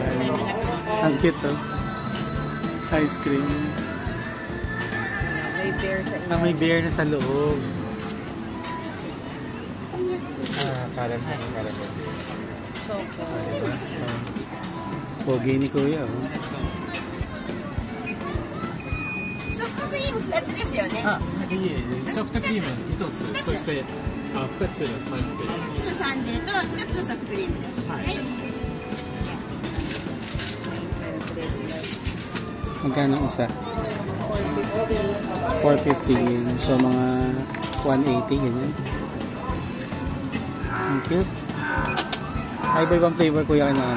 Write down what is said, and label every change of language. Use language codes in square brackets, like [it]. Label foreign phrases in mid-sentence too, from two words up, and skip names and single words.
[tl] Ang cute, oh. [en] Ice cream. [tl] May bear sa inyo. May bear na sa loob. Karan mo. Choco. Pogi ni Kuya, oh. [ja] ソフトクリーム2つですよね。いえ、ソフトクリーム1つ、そして2つのサンデー。 1つのサンデーと1つのソフトクリームです。はい。 [tl] Magkano isa? 450. So mga 180 ganyan. Ang cute. Ay, iba-ibang flavor kuya kailangan.